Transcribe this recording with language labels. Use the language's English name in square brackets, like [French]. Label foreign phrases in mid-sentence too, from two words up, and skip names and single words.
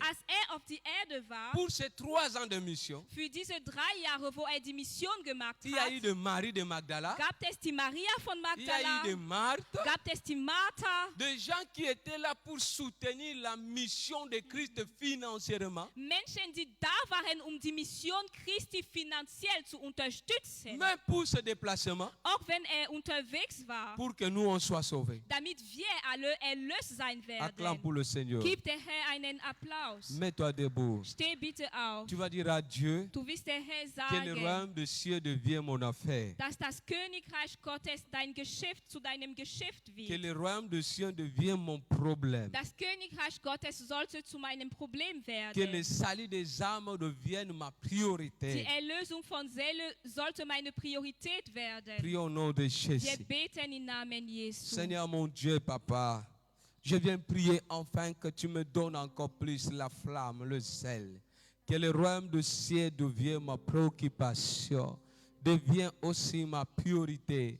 [German] als auf die Erde war, [French] pour ses 3 ans de mission, [German] für diese 3 Jahre, wo die Mission gemacht [French] il y a eu [German] hat, [French] de Marie de Magdala, [German] gab es die Maria von [French] il y a [German] Magdala, [French] eu de Marthe, [German] gab es die Martha, [French] des gens qui étaient là pour soutenir la mission de Christ financièrement. [German] Menschen, die da waren, die Mission Christi finanziell zu unterstützen, [French] Même pour ce déplacement, [German] auch wenn unterwegs war, [French] pour que nous on soit sauvés. [German] damit wir alle erlöst sein [French] Acclame pour [German] werden. [French] le Seigneur. [German] Gib der Herr einen Applaus. [French] Mets-toi debout. [German] Steh bitte auf. [French] Tu vas dire à Dieu [German] Du wirst der Herr [French] que le [German] sagen, [French] royaume de cieux devient mon affaire. [German] dass das Königreich Gottes dein Geschäft zu deinem Geschäft [French] Que [German] wird. [French] le royaume de cieux devient mon problème. [German] Das Königreich Gottes sollte zu meinem Problem [French] Que le [German] werden. [French] salut des âmes devienne ma [German] Die [French] priorité. [German] Erlösung von Seele sollte meine Priorität werden. [French] Prions au nom de [German] Wir [French] Jésus. [German] beten im Namen Jesu. [French] Seigneur mon Dieu, Papa, je viens prier enfin que tu me donnes encore plus la flamme, le zèle. Que le royaume de ciel devienne ma préoccupation, devienne aussi ma priorité.